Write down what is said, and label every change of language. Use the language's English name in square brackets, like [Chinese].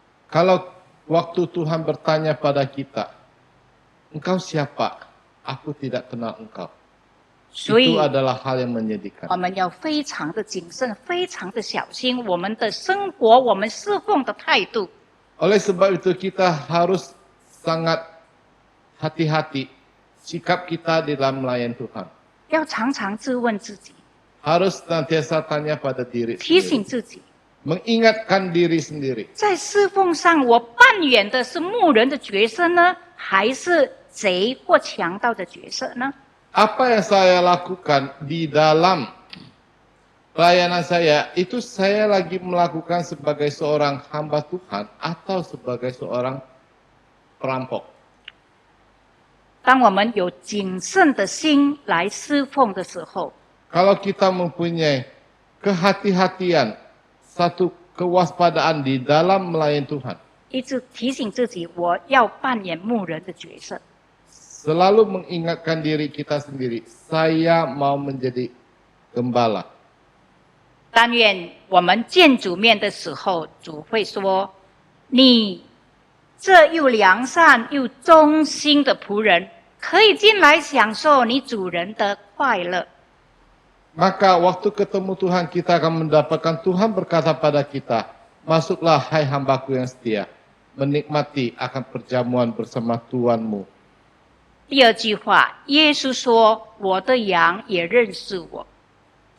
[Indonesian] Kalau waktu Tuhan bertanya pada kita, engkau siapa? Aku tidak kenal engkau. [Chinese] 所以 [Indonesian] Itu adalah hal yang menyedihkan. [Chinese] 我们要非常的谨慎，非常的小心我们的生活，我们侍奉的态度。 [Indonesian] Oleh sebab itu kita harus sangat hati-hati sikap kita di dalam melayan Tuhan. [Chinese] 要常常自问自己， [Indonesian] Harus senantiasa tanya pada diri [Chinese] 提醒 [Indonesian] sendiri. [Chinese] 自己， [Indonesian] Mengingatkan diri sendiri. [Chinese] 在侍奉上，我扮演的是牧人的角色呢，还是贼或强盗的角色呢？ [Indonesian] Apa yang saya lakukan di dalam pelayanan saya, itu saya lagi melakukan sebagai seorang hamba Tuhan atau sebagai seorang perampok. [Chinese] 当我们有谨慎的心来侍奉的时候， [Indonesian] Kalau kita mempunyai kehati-hatian, satu kewaspadaan di dalam melayani Tuhan, [Chinese] 一直提醒自己，我要扮演牧人的角色。 [Indonesian] selalu mengingatkan diri kita sendiri, saya mau menjadi gembala. [Chinese] 但愿我们见主面的时候，主会说：“你这又良善又忠心的仆人，可以进来享受你主人的快乐。” [Indonesian] Maka waktu ketemu Tuhan kita akan mendapatkan Tuhan berkata pada kita, masuklah hai hambaku yang setia, menikmati akan perjamuan bersama Tuhanmu. [Chinese] 第二句话，耶稣说：“我的羊也认识我。”